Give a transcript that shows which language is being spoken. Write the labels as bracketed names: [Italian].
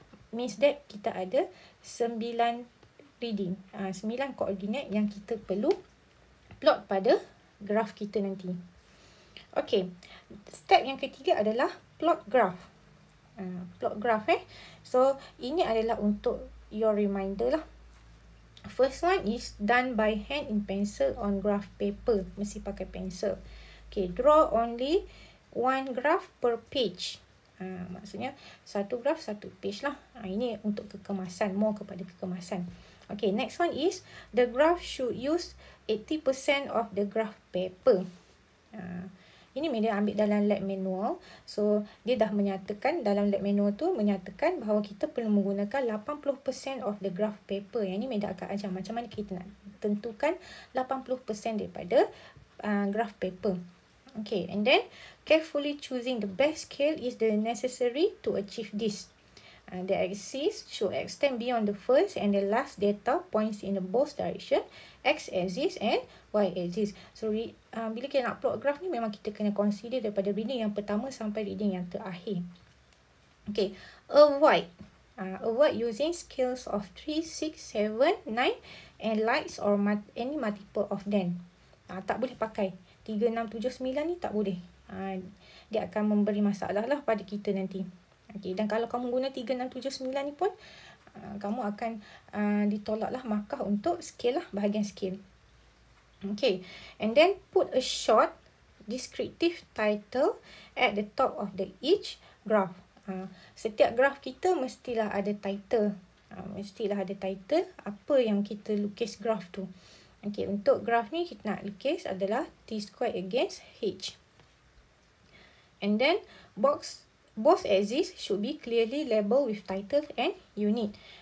[English] Means that [Malay] kita ada 9 reading, 9 koordinat yang kita perlu plot pada graf kita nanti. Okay, step yang ketiga adalah plot graph. Plot graph So ini adalah untuk your reminder lah. [English] First one is done by hand in pencil on graph paper. [Malay] Mesti pakai pencil. [English] Okay, draw only one graph per page. [Malay] Maksudnya satu graph satu page lah. Ini untuk kekemasan, more kepada kekemasan. [English] Okay, next one is the graph should use 80% of the graph paper. [Malay] Ini media ambil dalam lab manual. So dia dah menyatakan dalam lab manual tu menyatakan bahawa kita perlu menggunakan 80% of the graph paper. Yang ini media akan ajar macam mana kita nak tentukan 80% daripada graph paper. [English] Okay, and then carefully choosing the best scale is the necessary to achieve this. The axis should extend beyond the first and the last data points in the both direction, x-axis and y-axis. [Malay] So bila kita nak plot graph ni memang kita kena consider daripada reading yang pertama sampai reading yang terakhir. [English] Okay, avoid using scales of 3, 6, 7, 9 and lights or any multiple of them. [Malay] Tak boleh pakai 3, 6, 7, 9 ni, tak boleh. Dia akan memberi masalah lah pada kita nanti. Okay, dan kalau kamu guna 3, 6, 7, 9 ni pun kamu akan ditolak lah markah untuk scale lah, bahagian scale. [English] Okay, and then put a short descriptive title at the top of each graph. [Malay] Setiap graph kita mestilah ada title. Mestilah ada title apa yang kita lukis graph tu. Okay, untuk graph ni kita nak lukis adalah t square against h. [English] And then both axes should be clearly labelled with title and unit.